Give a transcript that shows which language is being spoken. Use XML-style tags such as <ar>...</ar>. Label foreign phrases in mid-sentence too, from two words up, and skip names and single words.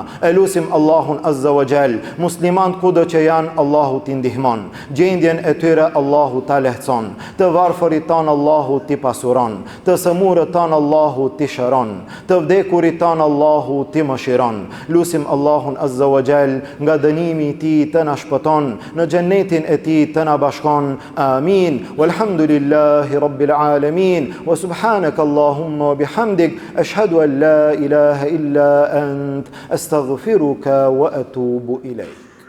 <sq>Elusim Allahun</sq> <ar>عز وجل,</ar> <sq>muslimant kudo që janë, Allahu t'i ndihmon, gjendjen e tyre Allahu t'a lehtëson, të varfërit tanë Allahu t'i pasuron, të sëmurët tanë Allahu t'i shëron, të vdekurit tanë Allahu t'i mëshiron. Lusim Allahun</sq> <ar>عز وجل,</ar> <sq>nga dënimi i tij të na shpëton, në xhennetin e tij të na bashkon. Amin.</sq> <ar>والحمد لله رب العالمين. وسبحانك اللهم وبحمدك، أشهد أن لا إله إلا أنت، أستغفرك وأتوب إليك.</ar>